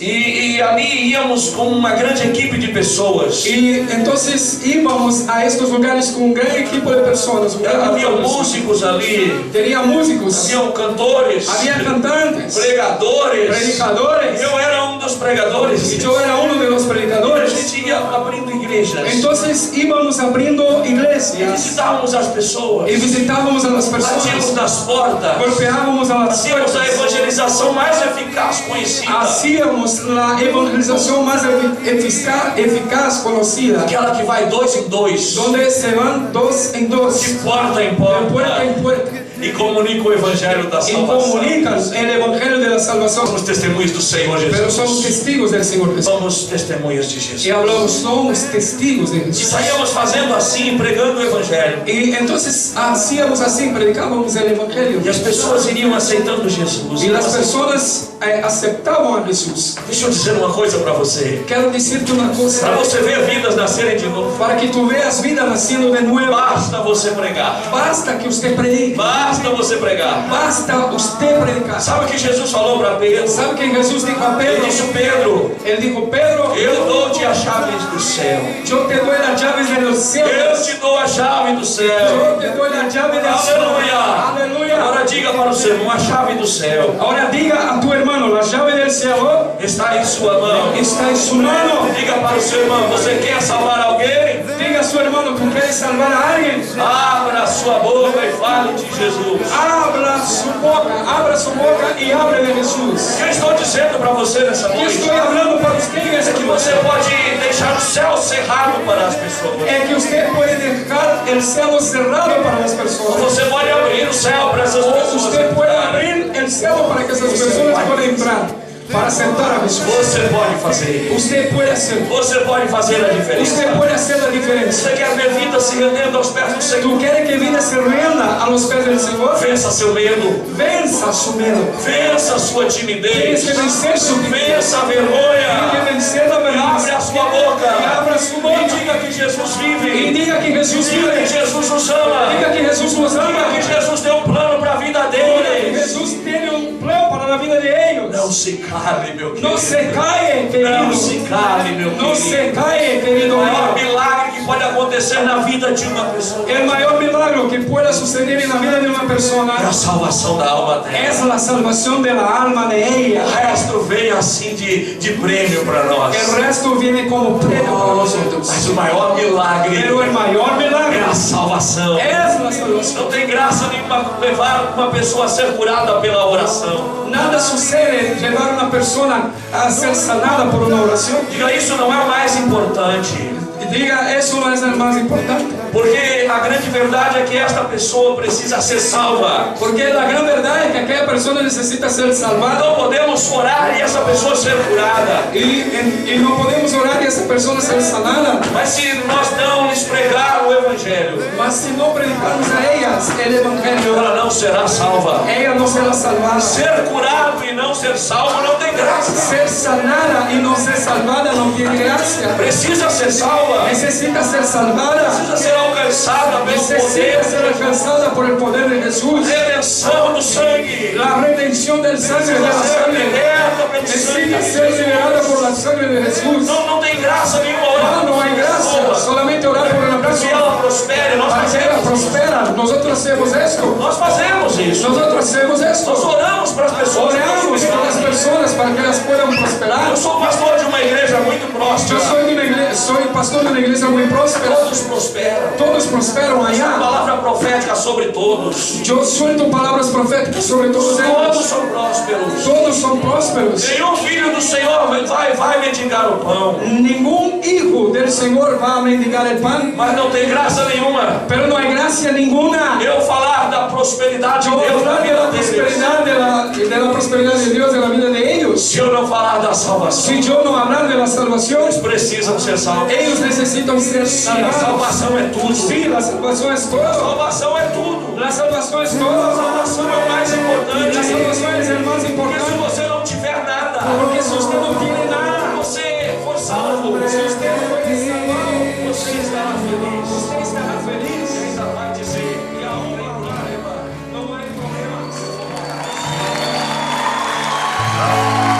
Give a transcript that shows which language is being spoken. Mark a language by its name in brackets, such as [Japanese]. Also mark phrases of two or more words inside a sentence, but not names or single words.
[Portuguese] E ali íamos com uma grande equipe de pessoas. [Spanish] Y entonces íbamos a estos lugares con un gran equipo de personas. un gran [Portuguese] Havia grupo de músicos ali, [Spanish] Tenía músicos, [Portuguese] haviam cantores, [Spanish] había cantantes, [Portuguese] pregadores. [Spanish] predicadores. [Portuguese] Eu era um dos pregadores. [Spanish] Y yo era uno de los [Portuguese] E a [Spanish] predicadores. [Portuguese] gente ia abrindo igrejas. [Spanish] Entonces íbamos abriendo [Portuguese] E [Spanish] iglesias [Portuguese] visitávamos as pessoas. [Spanish] y visitábamos a las [Portuguese] Batíamos [Spanish] personas, [Portuguese] nas portas. [Spanish] golpeábamos a las Hacíamos a puertas, [Portuguese] evangelização mais eficaz conhecida. [Spanish] hacíamos la evangelización más eficaz conocida, [Portuguese] Aquela que vai 2 em 2. [Spanish] donde se van dos en dos, [Portuguese] De porta em [Spanish] de puerta [Portuguese] porta. [Spanish] en puerta. [Portuguese] e comunicam o evangelho da [Spanish] y [Portuguese] salvação. [Spanish] comunican el evangelio de la salvación. [Portuguese] Somos testemunhos do Senhor [Spanish] Pero somos [Portuguese] Jesus. [Spanish] testigos del Señor Jesús. [Portuguese] Somos testemunhas de [Spanish] Y [Portuguese] Jesus. [Spanish] hablamos, somos testigos de [Portuguese] E [Spanish] Jesús. [Portuguese] saíamos fazendo assim, pregando o evangelho. [Spanish] Y entonces hacíamos así, predicábamos el evangelio. [Portuguese] E as pessoas iriam aceitando Jesus. [Spanish] Y las personas aceptaban a Jesús. [Portuguese] Deixa eu dizer uma coisa para você. [Spanish] Quiero decirte una cosa. [Portuguese] Para você ver vidas nascerem de novo, [Spanish] Para que tú veas vida naciendo de nuevo, [Portuguese] basta você pregar. [Spanish] basta que usted predique. [Portuguese] Basta você pregar. [Spanish] Basta usted predicar. [Portuguese] Sabe o que Jesus falou para Pedro? [Spanish] ¿Sabe que Jesús dijo a [Portuguese] Ele [Spanish] Pedro? [Portuguese] disse: Pedro, [Spanish] Él dijo, Pedro, [Portuguese] eu dou-te as chaves do céu. [Spanish] yo te doy las llaves de los [Portuguese] Eu [Spanish] cielos. [Portuguese] te dou a chave do céu. [Spanish] Yo te doy la llave del cielo. [Portuguese] Aleluia. [Spanish] Aleluya. [Portuguese] Agora diga para o seu irmão: a chave do céu [Spanish] Ahora diga a tu hermano, la llave del cielo [Portuguese] está em sua mão. [Spanish] está en su mano. [Portuguese] Diga para o seu irmão: você quer salvar alguém? [Spanish] Diga a su hermano, tú quieres salvar a alguien. [Portuguese] Abra a sua boca e fale de Jesus. [Spanish] Abra su boca y hable de Jesús. [Portuguese] O que eu estou dizendo para você nessa [Spanish] Yo [Portuguese] noite [Spanish] estoy hablando para usted en [Portuguese] é [Spanish] esta [Portuguese] que [Spanish] noche. [Portuguese] você pode deixar o céu cerrado para as pessoas. [Spanish] Es que usted puede dejar el cielo cerrado para las personas. [Portuguese] Você pode abrir o céu para essas [Spanish] O [Portuguese] pessoas. [Spanish] usted puede abrir el cielo para que esas personas puedan entrar para aceptar a Jesús. [Portuguese] Você pode fazer. [Spanish] Usted puede hacer. [Portuguese] Você pode fazer a diferença. [Spanish] Usted puede hacer la diferencia. [Portuguese] Você quer ver vida se rendendo aos pés do Senhor? [Spanish] ¿Tú quieres que vida se renda a los pies del Señor? [Portuguese] Vença seu medo. [Spanish] Venza su miedo. [Portuguese] Vença a sua [Spanish] Tienes [Portuguese] timidez. [Spanish] que vencer su timidez. [Portuguese] Vença a [Spanish] Tienes que [Portuguese] vergonha. [Spanish] vencer la [Portuguese] Abre [Spanish] vergüenza. [Portuguese] a sua [Spanish] Y [Portuguese] boca. [Spanish] abra su [Portuguese] E [Spanish] boca. [Portuguese] diga que Jesus [Spanish] Y [Portuguese] vive. [Spanish] diga que Jesús [Portuguese] Diga que [Spanish] vive. [Portuguese] Jesus nos ama. [Spanish] Diga que Jesús nos [Portuguese] Diga [Spanish] ama. [Portuguese] que Jesus tem um plano para a vida [Spanish] Que [Portuguese] deles. [Spanish] Jesús tiene un plan para la vida de ellos. [Portuguese] Não se cale, meu querido. [Spanish] No se cae, [Portuguese] Não [Spanish] querido. [Portuguese] se cale, meu [Spanish] No se [Portuguese] querido. [Spanish] cae, [Portuguese] O [Spanish] querido. [Portuguese] maior milagre que pode acontecer na vida de uma pessoa [Spanish] El mayor milagro que pueda suceder en la vida de una [Portuguese] é a [Spanish] persona [Portuguese] salvação da alma dela. [Spanish] es la salvación de la alma de ella. [Portuguese] O resto veio assim de prêmio para nós. [Spanish] El resto viene como premio para nosotros. [Portuguese] Mas o maior milagre [Spanish] Pero el mayor [Portuguese] é [Spanish] milagro [Portuguese] a salvação. [Spanish] es la salvación. [Portuguese] Não tem graça nenhuma levar uma pessoa a ser curada pela oração. [Spanish] Nada sucede llevar a una persona a ser sanada por una oración. [Portuguese] Diga, isso não é o mais importante. [Spanish] Y diga, eso no es el más importante. [Portuguese] Porque a grande verdade é que esta pessoa precisa ser salva. [Spanish] Porque la gran verdad es que aquella persona necesita ser salvada. [Portuguese] Não podemos orar e essa pessoa ser curada. [Spanish] Y no podemos orar y esa persona ser sanada. [Portuguese] Mas se nós não lhes pregar o Evangelho, [Spanish] Mas si no predicamos a ellas el evangelio, [Portuguese] ela não será salva. [Spanish] ella no será salvada. [Portuguese] Ser curado e não ser salvo não tem graça. [Spanish] Ser sanada y no ser salvada no tiene gracia. [Portuguese] Precisa ser salva. [Spanish] Necesita ser salvada. [Portuguese] Precisa ser alcançada pelo [Spanish] Necesita ser [Portuguese] poder. [Spanish] alcanzada por el poder de Jesús. [Portuguese] Redenção do sangue. [Spanish] La redención del sangre de la [Portuguese] Precisa ser [Spanish] sangre. [Portuguese] liberta pelo [Spanish] Necesita ser [Portuguese] sangue. [Spanish] liberada por la sangre de Jesús. [Portuguese] Não tem graça nenhuma orar. [Spanish] No hay gracia. Solamente orar por una [Portuguese] Para que [Spanish] persona. [Portuguese] ela prospere, nós [Spanish] Para que ella [Portuguese] fazemos. [Spanish] prospera. Nosotros hacemos esto. [Portuguese] Nós fazemos isso. [Spanish] Nosotros hacemos [Portuguese] Nós [Spanish] esto. [Portuguese] oramos para as pessoas. que [Spanish] Oramos por las [Portuguese] prosperarem. [Spanish] personas para que ellas puedan prosperar. [Portuguese] Eu sou pastor de uma igreja muito [Spanish] Yo [Portuguese] próspera. [Spanish] soy pastor de una iglesia muy próspera. [Portuguese] Todos prosperam. [Spanish] Todos prosperan [Portuguese] A [Spanish] allá. [Portuguese] palavra profética sobre todos. [Spanish] Yo suelto palabras proféticas sobre todos [Portuguese] Todos [Spanish] ellos. [Portuguese] são prósperos. [Spanish] Todos son prósperos. [Portuguese] Nenhum filho do Senhor vai mendigar o pão. [Spanish] Ningún hijo del Señor va a mendigar el pan. [Portuguese] Mas não tem graça nenhuma [Spanish] Pero no hay gracia ninguna. [Portuguese] eu falar da prosperidade de [Spanish] Yo [Portuguese] Deus na [Spanish] hablar de [Portuguese] vida [Spanish] la [Portuguese] deles. [Spanish] prosperidad de la prosperidad de Dios en la vida de ellos. [Portuguese] Se eu não falar da salvação, [Spanish] Si yo no hablar de la salvación, [Portuguese] eles precisam ser salvos. [Spanish] ellos necesitan ser [Portuguese] Sim, a [Spanish] salvados. [Portuguese] salvação é tudo. [Spanish] Sí, la salvación es [Portuguese] A [Spanish] todo. [Portuguese] salvação é tudo. [Spanish] La salvación es [Portuguese] A [Spanish] todo. [Portuguese] salvação é o mais [Spanish] La [Portuguese] importante. [Spanish] salvación es el más [Portuguese] Porque se [Spanish] importante. [Portuguese] você não tiver nada, [Spanish] Porque si usted no tiene nada, [Portuguese] você for salvo, [Spanish] si usted no es salvado, [Portuguese] você estará feliz. [Spanish] usted estará feliz. [Portuguese] E ainda vai dizer, e a honra e glória. [Spanish] No hay problema.